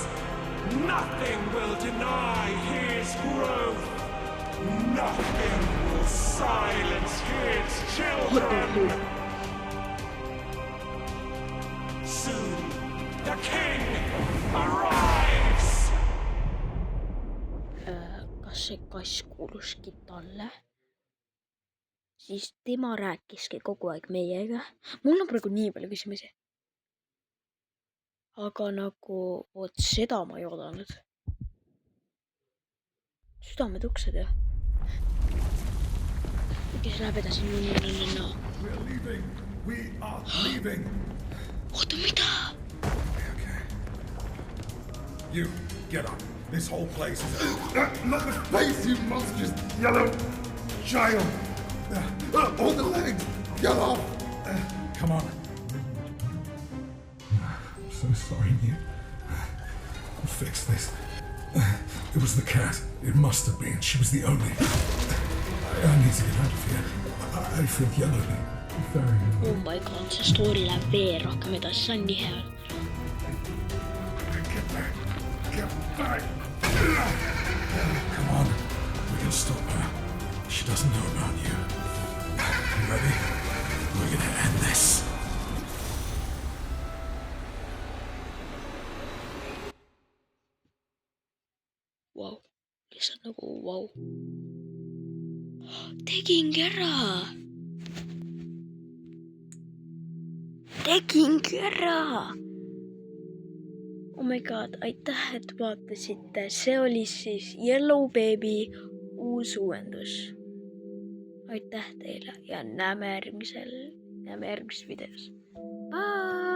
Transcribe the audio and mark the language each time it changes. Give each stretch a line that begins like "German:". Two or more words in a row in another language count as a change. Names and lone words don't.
English: Nothing will deny his growth. Nothing will silence his children. Soon, the king arrives.
Estonian: Kas see kass kuuluski talle? Siis tema rääkiski kogu aeg meiega. Mul on praegu nii palju küsimusi. Aga nagu, vot seda ma ei oodanud. Südamed uksed jah. Kes läheb edasi?
English: No. We are leaving. We are leaving.
Estonian: Oota, mida?
English: Okay. You, get up. This whole place is... not the face, you monstrous yellow child. On the legs. Get off. Come on. I'm so sorry, Newt. I'll fix this. It was the cat. It must have been. She was the only... I need to get out of here. I feel yellowy. Very yellow. Oh my god,
Estonian: see story läheb veel rohkem edasi, see on nii hea.
English: Get back. Get back. Come on. We can stop her. She doesn't know about you. You ready? We're gonna end this.
Estonian: Wow, lihtsalt nagu vau. Tegingi ära.
English: Oh my god,
Estonian: aitäh, et vaatasite. See oli siis Yellow Baby uus uuendus. Aitäh teile ja näeme järgmises videos. Bye!